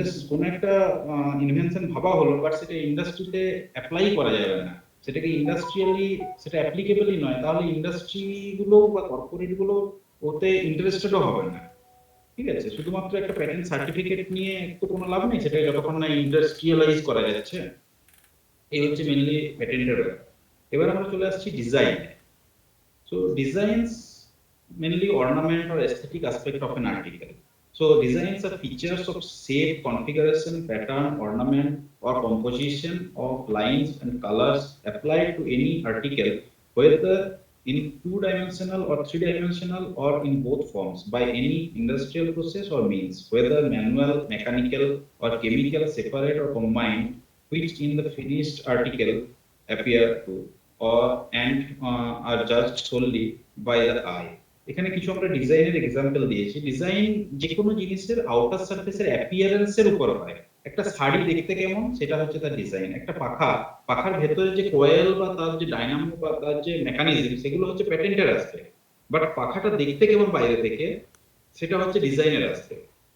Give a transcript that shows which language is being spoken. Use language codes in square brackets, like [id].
[bn] কোনো একটা ইনভেনশন ভাবা হলো, বাট সেটা ইন্ডাস্ট্রিতে অ্যাপ্লাই করা যাবে না, সেটাকে ইন্ডাস্ট্রিয়ালি সেটা অ্যাপ্লিকেবলই নয়, তাহলে ইন্ডাস্ট্রিগুলো বা কর্পোরেটগুলো ওতে ইন্টারেস্টেডও হবে না। ঠিক আছে, শুধুমাত্র একটা প্যাটেন্ট সার্টিফিকেট নিয়ে তো কোনো লাভ নেই, সেটা যতক্ষণ না ইন্ডাস্ট্রিয়ালাইজ করা যাচ্ছে। এই হচ্ছে মেনলি প্যাটেন্টের। এবার আমরা চলে আসছি design. [en] So designs mainly ornament or aesthetic aspect of an article. So designs are features of shape, configuration, pattern, ornament or composition of lines and colors applied to any article, whether in two-dimensional or three-dimensional or in both forms by any industrial process or means, whether manual, mechanical or chemical, separate or combined, which in the finished article appear to or and are judged solely by the eye. [bn] এখানে কিছু আমরা ডিজাইনের example দিয়েছি। Design যে কোনো জিনিসের outer সারফেসের অ্যাপিয়ারেন্সের উপর হয়। একটা শাড়ি দেখতে কেমন সেটা হচ্ছে তার ডিজাইন। একটা পাখার ভেতরে যে কোয়েল বা তার যে ডাইনামো বা তার যে মেকানিজম সেগুলো হচ্ছে প্যাটেন্টের অ্যাসপেক্ট, বাট পাখাটা দেখতে কেমন বাইরে থেকে সেটা হচ্ছে ডিজাইনের অ্যাসপেক্ট।